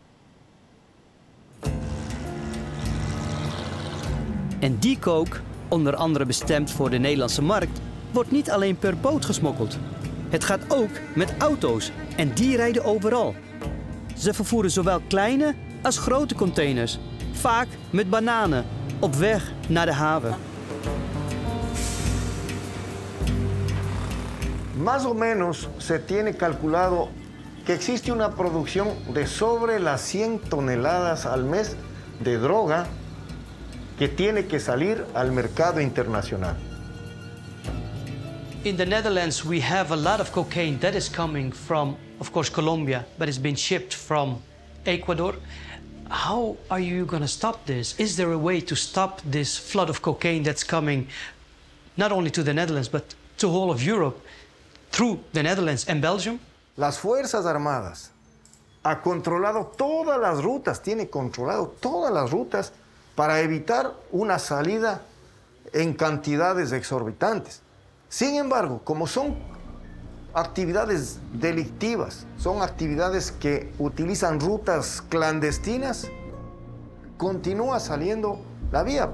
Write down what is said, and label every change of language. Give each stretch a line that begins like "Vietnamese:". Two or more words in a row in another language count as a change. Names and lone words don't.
Dutch: En die coke, onder andere bestemd voor de Nederlandse markt, wordt niet alleen per boot gesmokkeld. Het gaat ook met auto's en die rijden overal. Ze vervoeren zowel kleine als grote containers, vaak met bananen, op weg naar de haven.
Spanish: Más o menos se tiene calculado que existe una producción de sobre las 100 toneladas al mes de droga que tiene que salir al mercado internacional.
English: In the Netherlands, we have a lot of cocaine that is coming from, of course, Colombia, but it's been shipped from Ecuador. How are you going to stop this? Is there a way to stop this flood of cocaine that's coming not only to the Netherlands, but to all of Europe through the Netherlands and Belgium?
Spanish: Las Fuerzas Armadas ha controlado todas las rutas, tiene controlado todas las rutas para evitar una salida en cantidades exorbitantes. Sin embargo, como son actividades delictivas, son actividades que utilizan rutas clandestinas, continúa saliendo la vía.